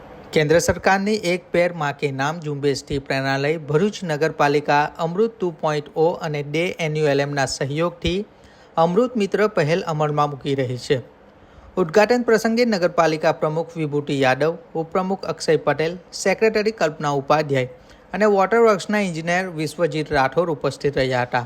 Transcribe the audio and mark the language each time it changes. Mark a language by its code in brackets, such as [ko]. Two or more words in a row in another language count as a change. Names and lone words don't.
[hi] केंद्र सरकार ने एक पेड़ माँ के नाम [gu] ઝુંબેશથી પ્રેરણા લઈ ભરૂચ નગરપાલિકા અમૃત 2.0 અને ડે એન્યુએલએમના સહયોગથી અમૃત મિત્ર પહેલ અમલમાં મૂકી રહી છે। ઉદ્ઘાટન પ્રસંગે નગરપાલિકા પ્રમુખ વિભૂતિ યાદવ, ઉપપ્રમુખ અક્ષય પટેલ, સેક્રેટરી કલ્પના ઉપાધ્યાય અને વોટર વર્ક્સના એન્જિનિયર વિશ્વજીત રાઠોડ ઉપસ્થિત રહ્યા હતા।